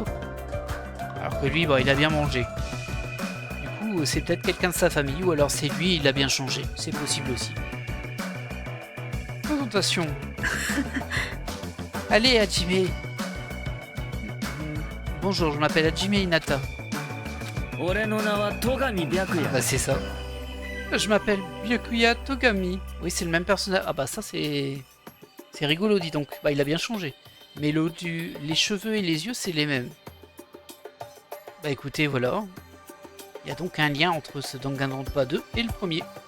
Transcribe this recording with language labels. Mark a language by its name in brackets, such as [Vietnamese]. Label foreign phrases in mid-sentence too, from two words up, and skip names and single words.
[French] Alors que lui, bah, il a bien mangé. Du coup, c'est peut-être quelqu'un de sa famille, ou alors c'est lui, il a bien changé. C'est possible aussi. Présentation. Allez, Hajime. Bonjour, je m'appelle Hajime Hinata. [Japanese] 俺の名は戸上白夜 [French] Bah, c'est ça. Je m'appelle Byakuya Togami. Oui, c'est le même personnage. Ah bah ça, c'est rigolo, dis donc. Bah, il a bien changé. Mais les cheveux et les yeux, c'est les mêmes. Bah écoutez, voilà. Il y a donc un lien entre ce Danganronpa 2 et le premier.